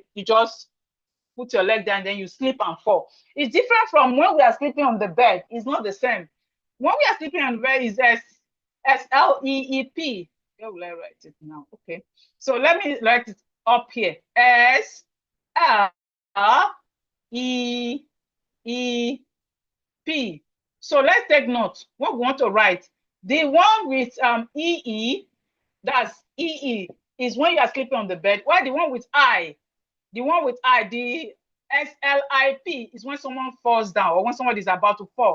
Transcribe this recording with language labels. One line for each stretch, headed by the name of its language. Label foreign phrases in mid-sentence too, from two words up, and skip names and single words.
English: You just put your leg down, then you sleep and fall. It's different from when we are sleeping on the bed. It's not the same. When we are sleeping on the bed, is S-L-E-E-P. Where will I write it now? Okay. So let me write it up here. S-L-E-E-P. So let's take note. What we want to write. The one with E-E, that's E-E, is when you are sleeping on the bed. While the one with I, the S-L-I-P is when someone falls down or when somebody is about to fall.